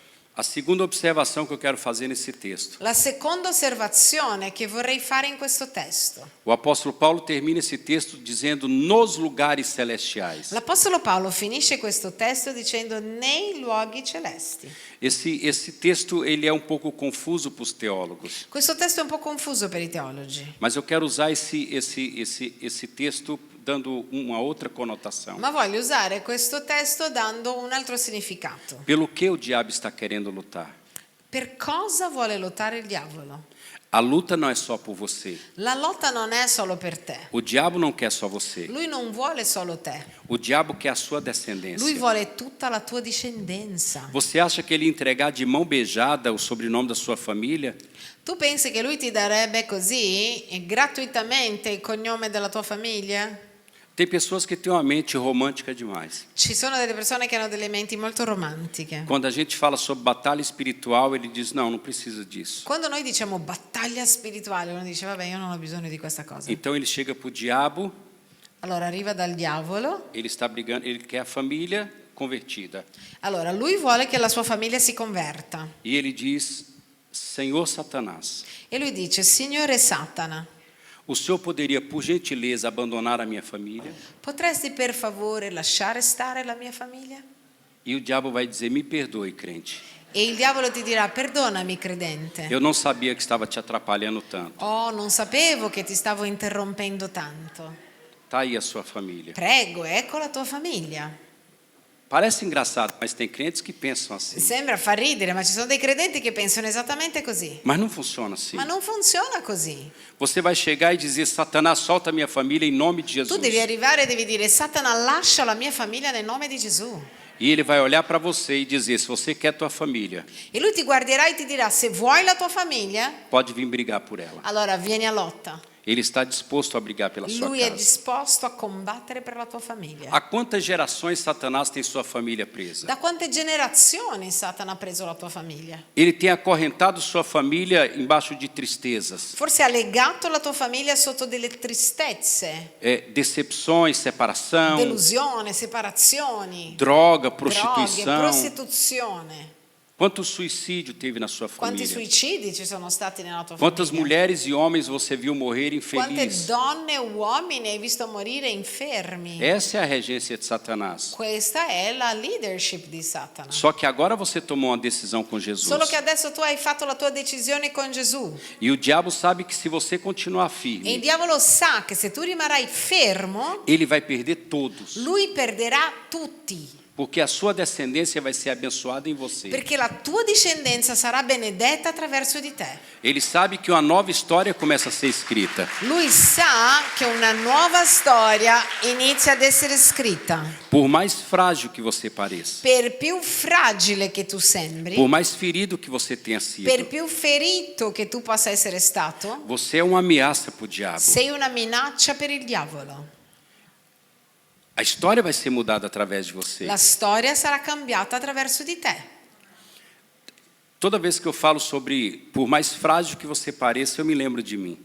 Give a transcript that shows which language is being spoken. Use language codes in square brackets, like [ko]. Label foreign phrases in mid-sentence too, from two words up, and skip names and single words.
[pt] A segunda observação que eu quero fazer nesse texto. [it] La seconda osservazione che vorrei fare in questo testo. [pt] O apóstolo Paulo termina esse texto dizendo nos lugares celestiais. [it] L'Apostolo Paolo finisce questo testo dicendo nei luoghi celesti. [pt] Esse texto ele é um pouco confuso para os teólogos. [it] Questo testo è un po' confuso per i teologi, [pt] Mas eu quero usar esse texto dando uma outra conotação. [it] ma voglio usare questo testo dando un altro significato. [pt] Pelo que o diabo está querendo lutar? [it] Per cosa vuole lottare il diavolo? [pt] A luta não é só por você. [it] La lotta non è solo per te. [pt] O diabo não quer só você. [it] Lui non vuole solo te. [pt] O diabo quer a sua [it] Lui [pt] descendência. [it] vuole tutta la tua discendenza. [pt] Você acha que ele entregar de mão beijada o sobrenome da sua família? [it] Tu pensi che lui ti darebbe così gratuitamente il cognome della tua famiglia? [pt] Tem pessoas que têm uma mente romântica demais. [it] Ci sono delle persone che hanno delle menti molto romantiche. [pt] Quando a gente fala sobre batalha espiritual, ele diz: não, não precisa disso. [it] Quando noi diciamo battaglia spirituale, uno dice vabbè, io non ho bisogno di questa cosa. [pt] Então ele chega para o diabo, [it] Allora arriva dal diavolo. [pt] ele está brigando, ele quer a família convertida. [it] Allora lui vuole che la sua famiglia si converta. [pt] E ele diz: Senhor Satanás, [it] E lui dice: Signore Satana, [pt] o senhor poderia, por gentileza, abandonar a minha família? [it] potresti per favore lasciare stare la mia famiglia? [pt] E o diabo vai dizer: me perdoe, crente. [it] E il diavolo ti dirà: perdonami, credente. [pt] Eu não sabia que estava te atrapalhando tanto. [it] Oh, non sapevo che ti stavo interrompendo tanto. [pt] Tá aí a sua família. [it] Prego, ecco la tua famiglia. [pt] Parece engraçado, mas tem crentes que pensam assim. [it] Sembra far ridere, ma ci sono dei credenti che pensano esattamente così. [pt] Mas não funciona assim. [it] Ma non funziona così. [pt] Você vai chegar e dizer: Satanás, solta minha família em nome de [it] Tu [pt] Jesus. [it] devi arrivare e devi dire: Satana, lascia la mia famiglia nel nome di Gesù. [pt] E ele vai olhar para você e dizer: se você quer tua família, [it] E lui ti guarderà e ti dirà: se vuoi la tua famiglia, [pt] pode vir brigar por ela. [it] allora vieni a lotta. [pt] Ele está disposto a brigar pela sua [it] Lui è [pt] casa. [it] disposto a combattere per la tua famiglia. [pt] Há quantas gerações Satanás tem sua família presa? [it] Da quante generazioni Satana ha preso la tua famiglia? [pt] Ele tem acorrentado sua família embaixo de tristezas, [it] Forse ha legato la tua famiglia sotto delle tristezze, [pt] decepções, separação, [it] delusione, separazioni, [pt] droga, [it] droghe, [pt] prostituição. [it] prostituzione. [pt] Quanto suicídio teve na sua [it] Quanti [pt] família? [it] suicidi ci sono stati nella tua [pt] Quantas [it] famiglia? [pt] mulheres e homens você viu morrer [it] Quante [pt] infelizes? [it] donne e uomini hai visto morire infermi? [pt] Essa é a regência de Satanás. [it] Questa è la leadership di Satana. [pt] Só que agora você tomou uma decisão com Jesus. [it] Solo che adesso tu hai fatto la tua decisione con Gesù. [pt] E o diabo sabe que se você continuar [it] E il [pt] firme, [it] diavolo sa che se tu rimarrai fermo, [pt] ele vai perder todos. [it] lui perderà tutti. [pt] Porque a sua descendência vai ser abençoada em você. [it] Perché la tua discendenza sarà benedetta attraverso di te. [pt] Ele sabe que uma nova história começa a ser escrita. [it] Lui sa che una nuova storia inizia ad essere scritta. [pt] Por mais frágil que você pareça. [it] Per più fragile che tu sembri, [pt] Por mais ferido que você tenha sido. [it] per più ferito che tu possa essere stato, [pt] Você é uma ameaça para o diabo. [it] sei una minaccia per il diavolo. [pt] A história vai ser mudada através de você. [it] La storia sarà cambiata attraverso di te. [pt] Toda vez que eu falo sobre por mais frágil que você pareça, eu me lembro de mim.